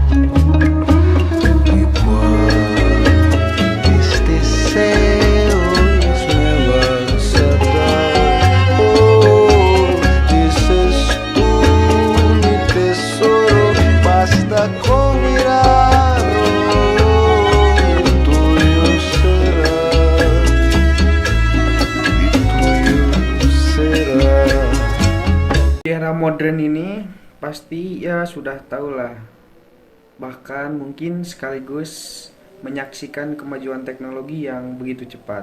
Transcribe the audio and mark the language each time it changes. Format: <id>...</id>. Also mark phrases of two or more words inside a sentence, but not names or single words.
<es>Y cuál deseos me vas a dar, oh, dices tú mi tesoro, basta con mirarlo, tuyo será.</es> <id>Di era modern ini pasti ya sudah tahu lah, bahkan mungkin sekaligus menyaksikan kemajuan teknologi yang begitu cepat.</id>